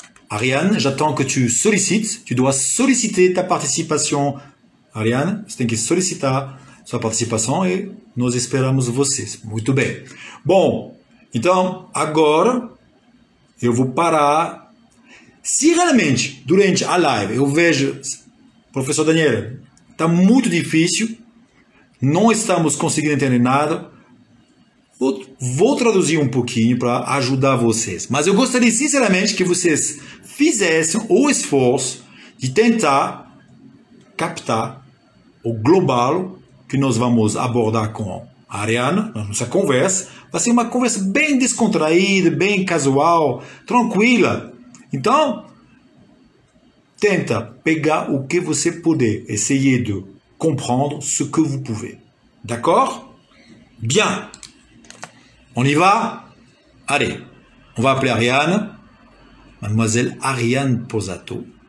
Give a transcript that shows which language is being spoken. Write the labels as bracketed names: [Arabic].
[French] Ariane, j'attends que tu sollicites. Tu dois solliciter ta participation. [Portuguese] Ariane, você tem que solicitar sua participação e nós esperamos vocês. Muito bem. Bom, então, agora eu vou parar. Se realmente, durante a live, eu vejo, professor Daniel, está muito difícil, não estamos conseguindo entender nada, vou traduzir um pouquinho para ajudar vocês. Mas eu gostaria, sinceramente, que vocês fizessem o esforço de tentar captar o global que nós vamos abordar com a Ariane, na nossa conversa. Vai ser uma conversa bem descontraída, bem casual, tranquila. Então, tenta pegar o que você puder. [French] Essayez de comprendre ce que vous pouvez. D'accord? Bien. On y va? Allez. On va appeler Ariane. Mademoiselle Ariane Posato.